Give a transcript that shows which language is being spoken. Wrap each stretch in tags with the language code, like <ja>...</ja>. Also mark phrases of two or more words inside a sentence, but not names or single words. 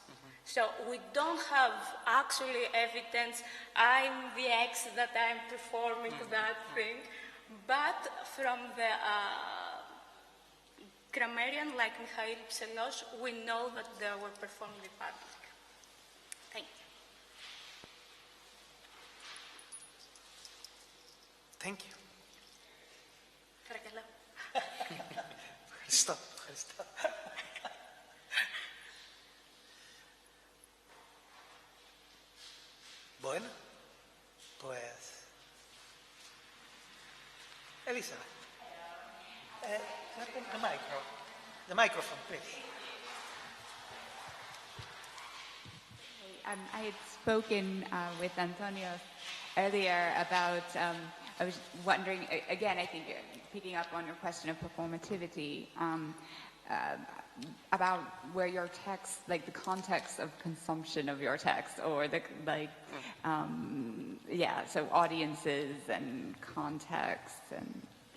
<en>So we don't have actually evidence, I'm the X that I'm performing that thing, but from the grammarian like Mikhail Pselos, we know that they were performed in public. Thank you. Thank you.</en> <el>Παρακαλώ. Ευχαριστώ.</el> <es>Bueno, pues Elizabeth,</es> <en>the microphone, please. I had spoken with Antonio earlier about, I was wondering, again, I think picking up on your question of performativity, about where your text, like the context of consumption of your text, or the, like, so audiences and context, and yeah.</en>